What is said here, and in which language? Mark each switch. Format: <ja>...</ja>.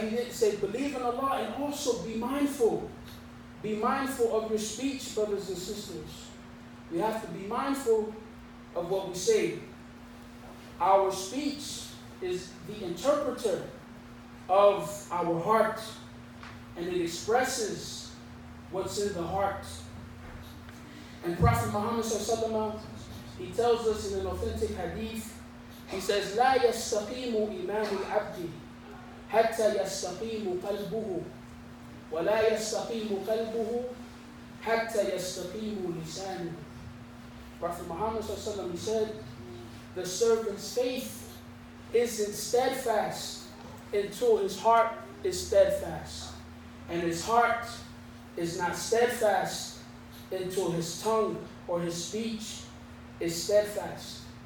<en>He didn't say believe in Allah and also be mindful. Be mindful of your speech, brothers and sisters. We have to be mindful of what we say. Our speech is the interpreter of our heart, and it expresses what's in the heart. And Prophet Muhammad ﷺ, he tells us in an authentic hadith, he says,</en> <ar>لا يستقيم إيمان العبد حتى يستقيم قلبه ولا يستقيم قلبه حتى يستقيم لسانه.</ar> <en>Prophet Muhammad ﷺ, he said, the servant's faith isn't steadfast until his heart is steadfast. And his heart is not steadfast until his tongue or his speech is steadfast.</en>